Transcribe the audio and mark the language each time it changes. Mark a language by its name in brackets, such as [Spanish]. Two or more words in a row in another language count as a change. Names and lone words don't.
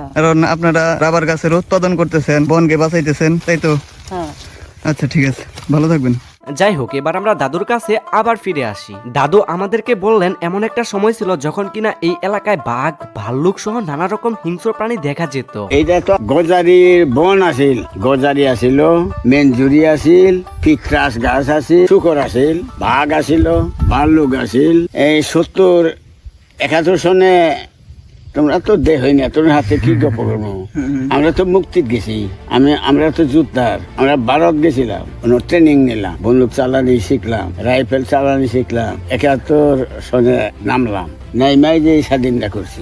[Bangla] কারণ আপনারা রাবার গাছের উৎপাদন করতেছেন, বনকে বাঁচাইতেছেন, তাই তো? হ্যাঁ। আচ্ছা, ঠিক আছে, ভালো থাকবেন। যাই হোক, এবার আমরা দাদুর কাছে আবার ফিরে আসি। দাদু আমাদেরকে বললেন এমন একটা সময় ছিল যখন কিনা এই এলাকায় বাঘ, ভাল্লুক সহ নানা রকম হিংস্র প্রাণী দেখা যেত। এইটা তো গজারির বন আছিল, গজারি আছিল, মেনজুরি আছিল, পিকরাস গাছ আছিল, শুকর আছিল, বাঘ আছিল, ভাল্লুক আছিল। এই 70-71 সনে তোমরা তো দেহই না, তোর হাতে কি গপ করবো? আমরা তো মুক্তিত গেছি, আমরা তো যুদ্ধার, আমরা ভারত গেছিলাম, ট্রেনিং নিলাম, বন্দুক চালানি শিখলাম, রাইফেল চালানি শিখলাম, 71 সনে নামলাম, নাইমাই যে স্বাধীনতা করছি।